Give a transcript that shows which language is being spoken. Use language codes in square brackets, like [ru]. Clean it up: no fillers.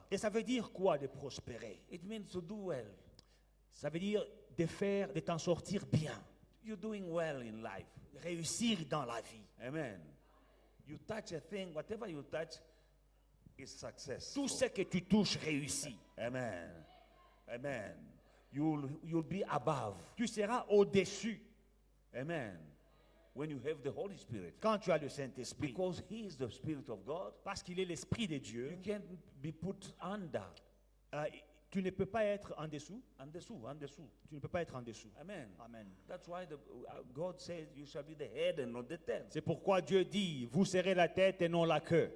[fr] Et ça veut dire quoi de prospérer? [en] It means to do well. [fr] Ça veut dire de t'en sortir bien, [en] You're doing well in life. [fr] réussir dans la vie. Amen. [en] You touch a thing, whatever you touch is success. [fr] Tout ce que tu touches réussit. [en] Amen. Amen. You'll be above. [fr] Tu seras au-dessus Amen. [en] When you have the Holy Spirit. [fr] quand tu as le Saint-Esprit. [en] Because He is the Spirit of God, [fr] Parce qu'il est l'Esprit de Dieu. [en] you can't be put under. euh, [fr] Tu ne peux pas être en dessous. En dessous, en dessous. Tu ne peux pas être en dessous. Amen. Amen. [en] That's why God says you shall be the head and not the tail. [fr] C'est pourquoi Dieu dit, vous serez la tête et non la queue.